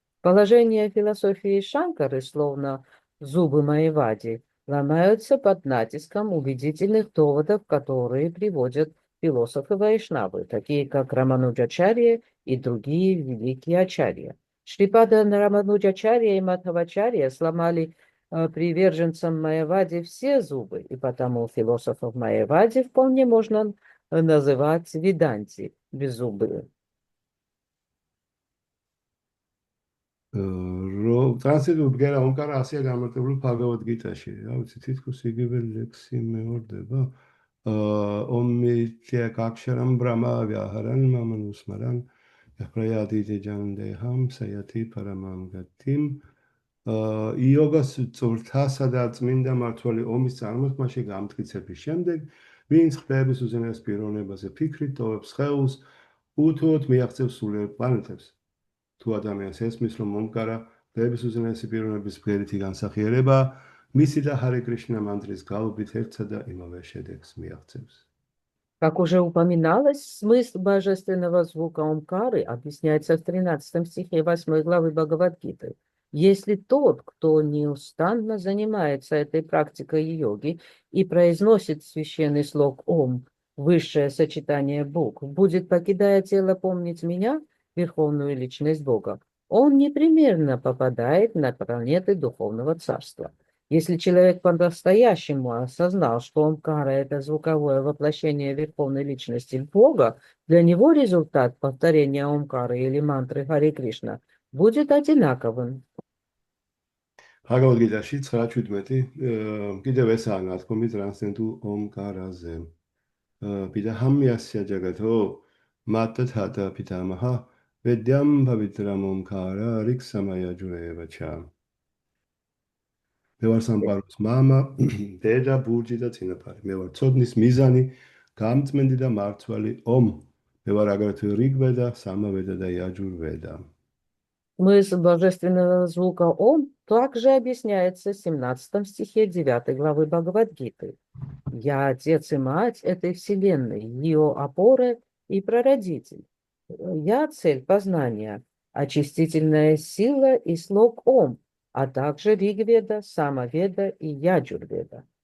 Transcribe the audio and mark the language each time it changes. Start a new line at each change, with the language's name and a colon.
Russian: Положение философии Шанкары, словно зубы Майявади, ломаются под натиском убедительных доводов, которые приводят философы Вайшнавы, такие как Рамануджачарья и другие великие ачарья. Шрипада Рамануджачарья и Мадхавачарья сломали приверженцам Майявади все зубы, и потому философов Майявади вполне можно называть веданти, беззубые.
Georgian: ტრანსლეიტორ ბგერა ომკარა 100-ია გამარტებული Bhagavad Gita-ში. რა ვიცი, თითქოს იგივე ლექსი მეორდება.
Sanskrit: ომიტე კაქშარამ ბრამა ვიაჰარან მამანუსმარან აფრაიადი ჯანდეჰამ საიათი პარამამ გათიმ.
Georgian: იოგას წვრთასა და წმინდა მართალი ომის წარმოქმნაში გამტკიცების შემდეგ, ვინც ღვთაების უზენაეს პიროვნებაზე ფიქრით ტოვებს სხეულს, უთუოდ მიაღწევს სულიერ პლანეტებს. თუ ადამიანს ესმის, რომ ომკარა ღვთაების უზენაესი პიროვნების ბგერითი განსახიერება, მისი და ჰარე კრიშნა მანტრის გალობით ერთსა და იმავე შედეგს მიაღწევს.
Russian: Как уже упоминалось, смысл божественного звука Омкары объясняется в 13 стихе 8 главы Бхагавад-гиты. Если тот, кто неустанно занимается этой практикой йоги и произносит священный слог Ом, высшее сочетание букв, будет, покидая тело, помнить меня, Верховную Личность Бога, он непременно попадает на планеты Духовного Царства. Если человек по-настоящему осознал, что Омкара – это звуковое воплощение Верховной Личности Бога, для него результат повторения Омкары или мантры Харе Кришна будет одинаковым.
Georgian: Bhagavad Gita-ში 9:17 კიდევ ესაა ნათქვამი ტრანსცენდენტულ ომკარაზე.
Sanskrit: Pidaham-yasya jagato matatata pitamaha vedyam pavitram omkara riksamaya jurevacha.
Georgian: მე ვარ სამყაროს მამა, დედა, ბურჯი და წინაპარი. მე ვარ ცოდნის მიზანი, გამწმენდი და მართვალი ომ. მე ვარ აგრეთვე რიგვედა, სამავედა და იაჯურვედა.
Russian: Смысл божественного звука «Ом» также объясняется в 17 стихе 9 главы Бхагавад-гиты. «Я отец и мать этой вселенной, ее опора и прародитель. Я цель познания, очистительная сила и слог Ом, а также Ригведа, Самаведа и Яджурведа».